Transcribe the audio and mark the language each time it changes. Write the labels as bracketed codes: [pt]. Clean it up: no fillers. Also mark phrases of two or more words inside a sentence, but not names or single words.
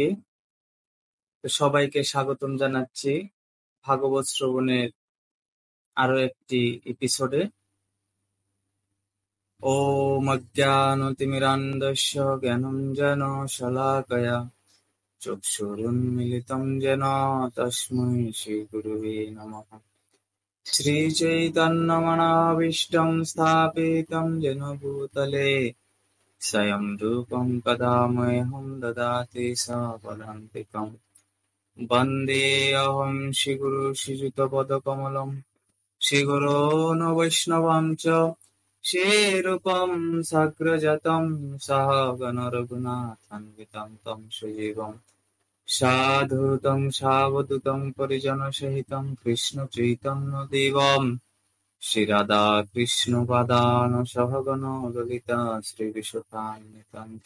[bn] সবাইকে স্বাগতম জানাচ্ছি ভাগবত শ্রবণের আরো একটি এপিসোডে। [sa] ওম অজ্ঞানতিমিরান্ধস্য জ্ঞানাঞ্জন শলাকয়া চক্ষুরুন্মিলিतं येन তস্मै শ্রীগুরুবে নমঃ। শ্রীচৈতন্যমনাভীষ্টং স্থাপিतं येन भूतले स्वयं रूपं कदा मह्यं ददाति स्वपदान्तिकम्। वन्देऽहं श्रीगुरु श्रीयुतपदकमलं श्रीगुरोन् वैष्णवं च श्रीरूपं साग्रजातं सहगण रघुनाथान्वितं तं सजीवम् साधुतं सावधूतं परिजनसहितं कृष्णचैतन्यदेवं श्रीराधा कृष्णपादान् सहगण ललिता श्रीविशाखान्वितं च।